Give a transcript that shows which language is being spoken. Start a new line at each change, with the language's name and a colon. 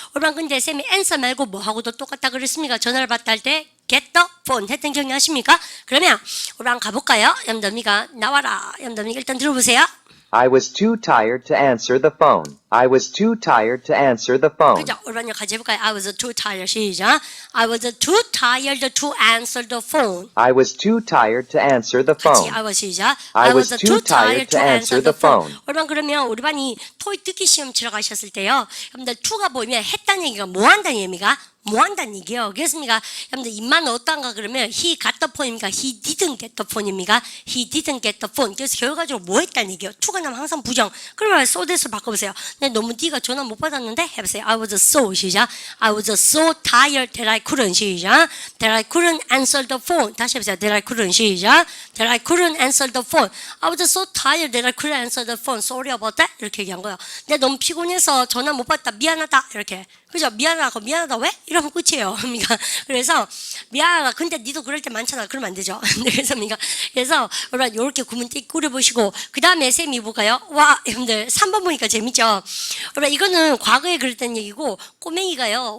Korean: 우리는 근데 쌤이 answer 말고 뭐하고도 똑같다 그랬습니까? 전화를 받다 할 때
English: get the phone
Korean: 했던 기억나십니까? 그러면 우리는 가볼까요? 여러분들미가 나와라. 여러분들 일단 들어보세요.
English: I was too tired to answer the phone. I was too tired to answer the phone.
Korean: 그죠? 우리는 같이 해볼까요?
English: I was too tired
Korean: 시작.
English: I was too tired to answer the phone. I was too tired to answer the
Korean: 같이
English: phone. I was
Korean: 시작.
English: I was too tired to answer the phone.
Korean: 여러분 그러면 우리 반이 토익 듣기 시험 치러 가셨을 때요. 여러분들 to가 보이면 했다는 얘기가 뭐 한다는 얘기입니까? 뭐 한다는 얘기예요. 그렇습니까? 여러분들 입만 어떤가 그러면
English: he got the phone
Korean: 입니까?
English: he didn't get the phone
Korean: 입니까?
English: he didn't get the phone.
Korean: 그래서 결과적으로 뭐 했다는 얘기예요. to가 나면 항상 부정. 그러면 so that을 바꿔보세요. 근데 너무 네가 전화 못 받았는데 해보세요.
English: I was so
Korean: 시작.
English: I was so tired that I couldn't
Korean: 시작.
English: that I couldn't answer the phone.
Korean: 다시 해보세요.
English: that I couldn't
Korean: 시작.
English: that I couldn't answer the phone. I was so tired that I couldn't answer the phone. Sorry about that.
Korean: 이렇게 얘기한 거예요. 내가 너무 피곤해서 전화 못 받다. 미안하다. 이렇게. 그죠? 미안하고 미안하다 왜? 이러면 끝이에요. 그러니까 그래서 미안하다. 근데 니도 그럴 때 많잖아. 그러면 안 되죠. 그래서 여러분 이렇게 구문 띡 꾸려보시고 그 다음에 쌤이 볼까요? 와 여러분들 3번 보니까 재밌죠? 여러분 이거는 과거에 그랬던 얘기고 꼬맹이가요.